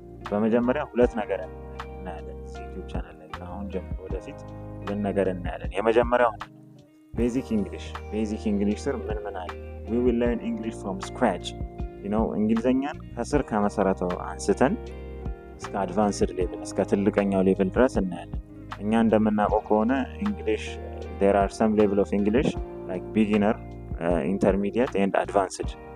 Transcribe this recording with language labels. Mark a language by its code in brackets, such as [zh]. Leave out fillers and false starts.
[am] በመጀመሪያ ሁለት ነገር እናያለን እዚህ ዩቲዩብ ቻናል ላይ አሁን ጀምሮ ወደፊት ሁለት ነገር እናያለን። የመጀመሪያው ቤዚክ እንግሊሽ ስር ምን አለ? [en] we will learn English from scratch. [am] እንግሊዝኛን ከስር ከመሰረቱ አንስተን እስከ አድቫንስድ ሌቭል እስከ ትልቀኛው ሌቭል ድረስ እናያለን። እኛ እንደምናውቀው ከሆነ እንግሊሽ [en] there are some level of English like beginner, intermediate and advanced.